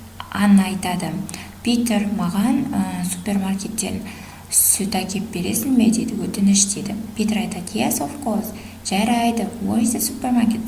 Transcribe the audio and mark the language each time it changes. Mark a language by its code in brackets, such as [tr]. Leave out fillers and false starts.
[kk] Анна айтады. Питер, маған супермаркеттен сүт әкеп бересің бе дейді, өтініш дейді. Питер айтады, [en] yes, of course. [kk] Жарайды, [en] where is the supermarket?